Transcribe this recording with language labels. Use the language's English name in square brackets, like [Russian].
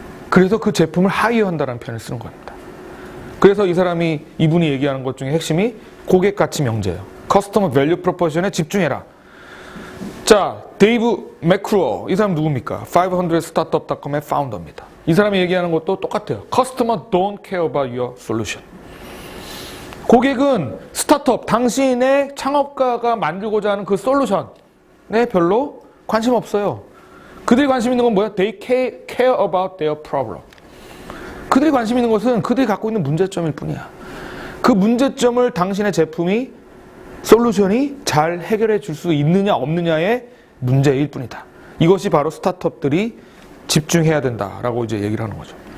[Korean] 그래서 그 제품을 하이어한다는 표현을 쓰는 겁니다. 그래서 이분이 얘기하는 것 중에 핵심이 고객가치 명제예요. 커스터머 밸류 프로포지션에 집중해라. 자, 데이브 맥크루어, 이 사람 누굽니까? 500startup.com의 파운더입니다. 이 사람이 얘기하는 것도 똑같아요. [English] Customer don't care about your solution. [Korean] 고객은 스타트업, 당신의 창업가가 만들고자 하는 그 솔루션에 별로 관심 없어요. 그들이 관심 있는 건 뭐야? [English] They care about their problem. [Korean] 그들이 관심 있는 것은 그들이 갖고 있는 문제점일 뿐이야. 그 문제점을 당신의 제품이, 솔루션이 잘 해결해 줄 수 있느냐 없느냐의 문제일 뿐이다. 이것이 바로 스타트업들이 집중해야 된다라고 이제 얘기를 하는 거죠.